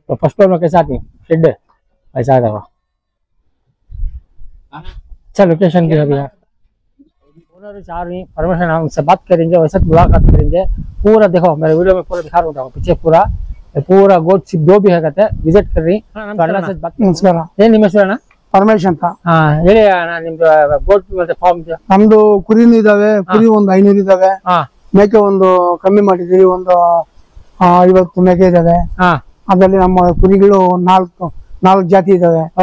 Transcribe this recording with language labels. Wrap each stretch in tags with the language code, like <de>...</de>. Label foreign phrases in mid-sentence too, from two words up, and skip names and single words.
<hi>तो</hi> <en>first floor</en> <hi>में कैसा आती है शेड ऐसा आता हुआ अच्छा लोकेशन भी है भैया ओनर चाह रही परमिशन हम उनसे बात करेंगे वैसे मुलाकात करेंगे पूरा देखो मेरे वीडियो में पूरा दिखा रहा हूँ पीछे पूरा पूरा</hi> <en>goat ship</en> <hi>दो भी है कहते हैं विजिट कर रही</hi> <kn>ಏನ್ ನಿಮ್ಮ ಹೆಸರು? ಪರಮೇಶ್ ಅಂತ. ಹೇಳಿ ನಿಮ್ದು ಗೋಟ್ ಮತ್ತೆ ಫಾರ್ಮ್ ನಮ್ದು ಕುರಿನೂ ಇದಾವೆ, ಕುರಿ ಒಂದು 500 ಇದಾವೆ, ಮೇಕೆ ಒಂದು ಕಮ್ಮಿ ಮಾಡಿದೀವಿ, ಒಂದು 50 ಮೇಕೆ ಇದಾವೆ. ಅದರಲ್ಲಿ ನಮ್ಮ ಕುರಿಗಳು 4 ಜಾತಿ ಇದಾವೆ.</kn>